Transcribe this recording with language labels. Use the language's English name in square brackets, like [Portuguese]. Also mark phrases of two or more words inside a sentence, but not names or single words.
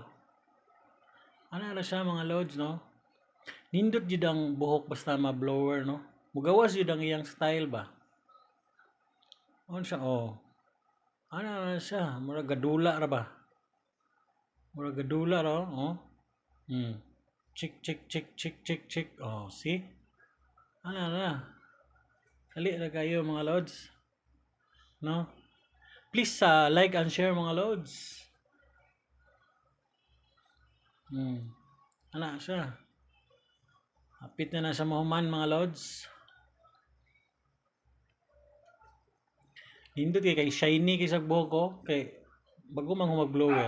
[Cebuano] Ana siya mga loads no. Nindot jud ang buhok basta ma-blower no. Mugawas jud ang iyang style ba. On siya Ana na siya, murag gadula ra ba? Murag gadula ra Chick chick chick chick chick chick. See? Ana na. Dali na kayo mga lods. No? [English] Please like and share [Cebuano] mga lods. Ana siya. Hapit na sa mahuman mga lods. Nindot kay shiny kay sa buhok ko kay bago man humag blower.